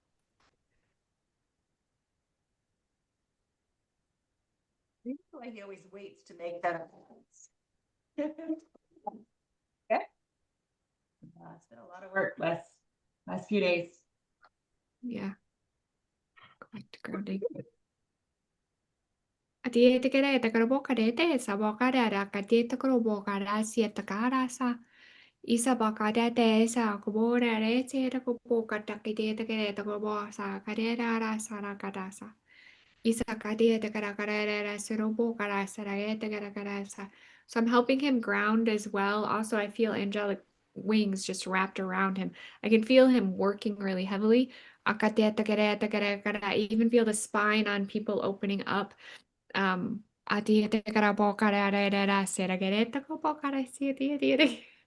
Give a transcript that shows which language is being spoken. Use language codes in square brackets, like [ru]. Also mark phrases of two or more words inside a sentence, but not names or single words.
[en] I feel like he always waits to make that. Okay. It's been a lot of work last few days. Yeah. Go back to grounding. Atiete kere te karo boka de te sa boka de ara katiete karo boka ra siete kara sa. Isa baka de te sa kubora re te ko boka takite kere te ko bo sa kare ra sa ra kara sa. Isa katiete kara kara ra suro boka ra sa ra te kara kara sa. So I'm helping him ground as well. Also, I feel angelic wings just wrapped around him. I can feel him working really heavily. Akatiete kere te kara kara. I even feel the spine on people opening up. Atiete kara boka ra ra ra ra se ra kere te ko boka ra si ti ti.